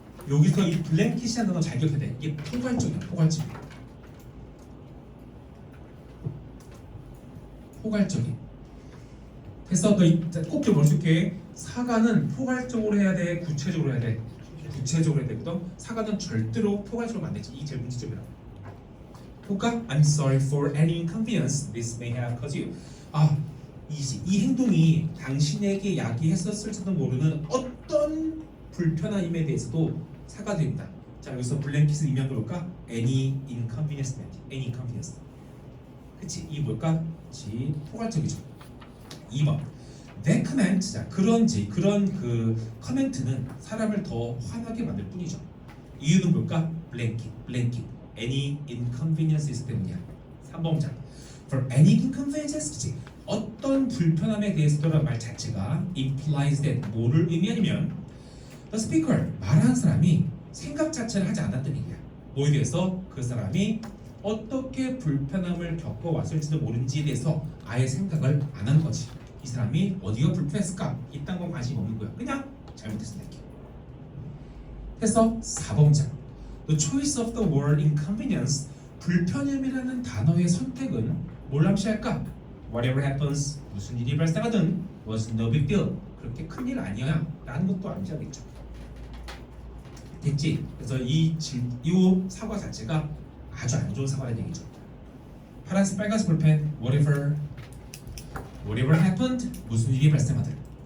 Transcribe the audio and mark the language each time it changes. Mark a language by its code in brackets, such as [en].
[ko] 여기서 이 블랭킷이라는 단어 잘 기억해야 돼. 이게 포괄적이야, 포괄적인. 그래서 꼭 기억해줄게. 사과는 포괄적으로 해야 돼, 구체적으로 해야 돼. 구체적으로 해야 되거든. 사과는 절대로 포괄적으로 안 되지. 이게 제일 문제점이라고. [en] I'm sorry for any inconvenience this may have caused you. [ko] 이 행동이 당신에게 야기했었을지도 모르는 어떤 불편함에 대해서도 사과드립니다. 자, 여기서 블랭킷을 의미한 걸 볼까? [en] Any inconvenience, any inconvenience. [ko] 그치? 이 뭘까? 그치? 포괄적이죠. 2번. [en] That comment, [ko] 자, 그런 그 커멘트는 사람을 더 화나게 만들 뿐이죠. 이유는 뭘까? blanket. [en] Any inconveniences [ko] 때문이야. 3번 문장. [en] For any inconveniences, [ko] 그치? 어떤 불편함에 대해서라는 말 자체가 [en] implies that [ko] 뭐를 의미하냐면 [en] the speaker, [ko] 말하는 사람이 생각 자체를 하지 않았던 얘기야. 뭐에 대해서? 그 사람이 어떻게 불편함을 겪어왔을지도 모르는지에 대해서 아예 생각을 안 한 거지. 이 사람이 어디가 불편했을까? 이딴 건 관심이 없는 거야. 그냥 잘못했습니다. 그래서 4번 문장. [en] The choice of the word inconvenience, [ko] 불편함이라는 단어의 선택은 뭘 암시할까? [en] Whatever happens, [ko] 무슨 일이 발생하든 [en] was no big deal, [ko] 그렇게 큰일 아니야 라는 것도 암시하겠죠. 됐지? 그래서 이 사과 자체가 아주 안 좋은 사과라는 얘기죠. 파란색 빨간색 볼펜 [en] whatever happened, [ko] 무슨 일이 발생하든.